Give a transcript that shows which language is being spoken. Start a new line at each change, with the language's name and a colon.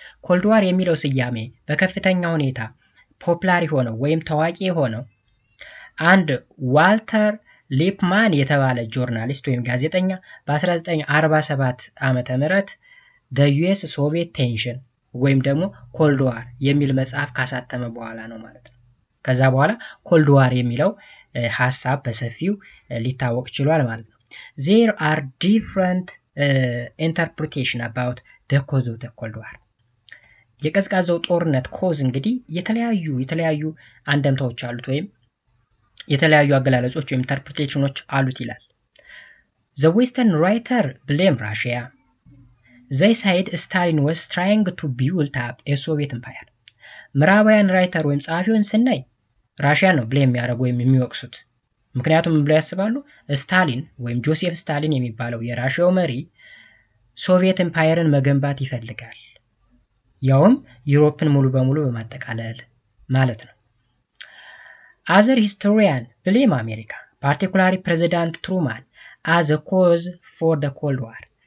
Amharic: ኮልድ ዋር የሚለው ስያሜ በከፍተኛ ሁኔታ ፖፑላር ሆነው ወይም ታዋቂ ሆነው አንድ ዋልተር ሊፕማን የተባለ ጆርናሊስት ወይም ጋዜጠኛ በ1947 ዓመተ ምህረት
English: the US Soviet tension
Amharic: ወይም ደግሞ ኮልድ ዋር የሚል መጽሐፍ ካሳተመ በኋላ ነው ማለት ነው። ከዛ በኋላ ኮልድ ዋር የሚለው ሐሳብ በሰፊው ሊታወቅ ችሏል ማለት ነው።
English: There are different interpretation about the cause of the Cold War.
Amharic: የቀዝቃዛው ጦርነት ኮዝ እንግዲህ የተለያዩ አንደምታዎች አሉት ወይም የተለያዩ አገላለጾች ወይም ኢንተርፕሪቴሽኖች አሉት ይላል።
English: The Western writer blame Russia. They said Stalin was trying to build up a Soviet empire.
Amharic: ምዕራባውያን ራይተር ወይም ጸሐፊውን ስናይ ራሽያ ነው ብሌም የሚያደርጉ ወይም የሚወቅሱት። ምክንያቱም ብለው ያስባሉ ስታሊን ወይም ጆሴፍ ስታሊን የሚባለው የራሽያው መሪ ሶቪየት ኤምፓየርን መገንባት ይፈልጋል። ያውም ዩሮፕን ሙሉ በሙሉ በማጠቃለል ማለት ነው።
English: Other historian blame America, particularly President Truman, as a cause for the Cold War.